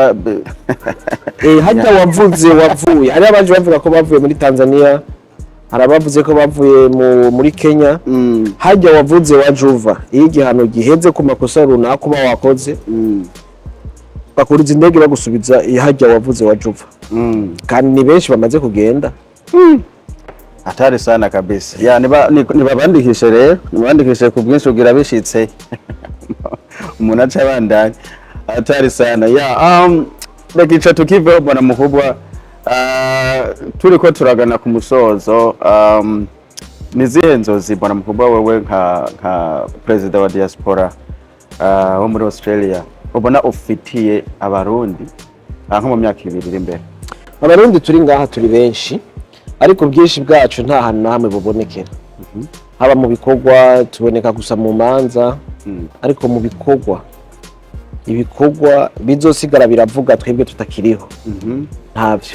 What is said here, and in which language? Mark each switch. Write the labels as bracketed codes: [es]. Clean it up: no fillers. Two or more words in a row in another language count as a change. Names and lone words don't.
[rn] hajya wavuye hari abaje bavuga ko bavuye muri Tanzania hari abavuze ko bavuye muri Kenya hajya wavuze wajuva iyo igihano giheze ku makosa runaka uba wakoze bakuriza indege bagusubiza hajya wavuze wajuva kandi ni benshi bamaze kugenda [sw] hatari sana kabisa [rn] ya nibabandikishe rero nibandikishe ku bwinshi ugira bishitse umuntu aca bandanye [sw] hatari sana [rn] ya ndagica tukive [sw] bwana mukubwa [rn] turiko turagana ku musozo nizihe nzozi [sw] bwana mukubwa [rn] wewe nka president wa diaspora wo muri Australia ubona ufitiye abarundi nko mu myaka 2 iri imbere? Abarundi turi ngaha turi benshi ariko bwinshi bwacu nta hantu namwe bubonekera haba mu bikorwa tuboneka gusa mu manza ariko mu ibikorwa bizosigara biravuga twebwe tutakiriho ntavyo.